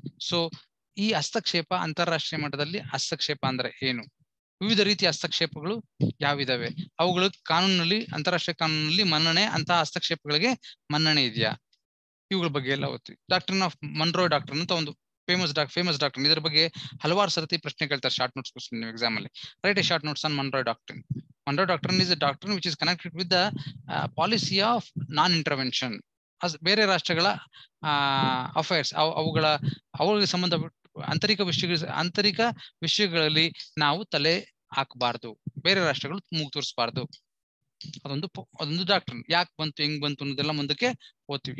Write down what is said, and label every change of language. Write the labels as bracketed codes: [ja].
[kn] So ಈ ಹಸ್ತಕ್ಷೇಪ ಅಂತಾರಾಷ್ಟ್ರೀಯ ಮಟ್ಟದಲ್ಲಿ ಹಸ್ತಕ್ಷೇಪ ಅಂದ್ರೆ ಏನು, ವಿವಿಧ ರೀತಿಯ ಹಸ್ತಕ್ಷೇಪಗಳು ಯಾವಿದಾವೆ, ಅವುಗಳು ಕಾನೂನಲ್ಲಿ, ಅಂತಾರಾಷ್ಟ್ರೀಯ ಕಾನೂನಲ್ಲಿ ಮನ್ನಣೆ, ಅಂತಹ ಹಸ್ತಕ್ಷೇಪಗಳಿಗೆ ಮನ್ನಣೆ ಇದೆಯಾ, ಇವುಗಳ ಬಗ್ಗೆ ಎಲ್ಲ ಓದ್ತೀವಿ. ಡಾಕ್ಟ್ರಿನ್ ಆಫ್ ಮನ್ರೋಯ್ ಡಾಕ್ಟ್ರಿನ್ ಅಂತ ಒಂದು ಫೇಮಸ್ ಡಾಕ್ಟ್ರಿನ್, ಇದರ ಬಗ್ಗೆ ಹಲವಾರು ಸರ್ತಿ ಪ್ರಶ್ನೆ ಕೇಳ್ತಾರೆ [en] short notes question [kn] ನೀವು ಎಕ್ಸಾಮ್ ಅಲ್ಲಿ. [en] Write a short notes on Monroe doctrine. Monroe Doctrine is a doctrine which is connected with the policy of non-intervention. [kn] ಬೇರೆ ರಾಷ್ಟ್ರಗಳ ಅಫೇರ್ಸ್, ಅವುಗಳಿಗೆ ಸಂಬಂಧಪಟ್ಟ ಆಂತರಿಕ ವಿಷಯಗಳಲ್ಲಿ ನಾವು ತಲೆ ಹಾಕಬಾರ್ದು, ಬೇರೆ ರಾಷ್ಟ್ರಗಳು ಮೂಗು ತೋರಿಸಬಾರ್ದು. ಅದೊಂದು ಡಾಕ್ಟ್ರಿನ್. ಯಾಕೆ ಬಂತು, ಹೆಂಗ್ ಬಂತು ಅನ್ನೋದೆಲ್ಲ ಮುಂದಕ್ಕೆ ಓದ್ತೀವಿ.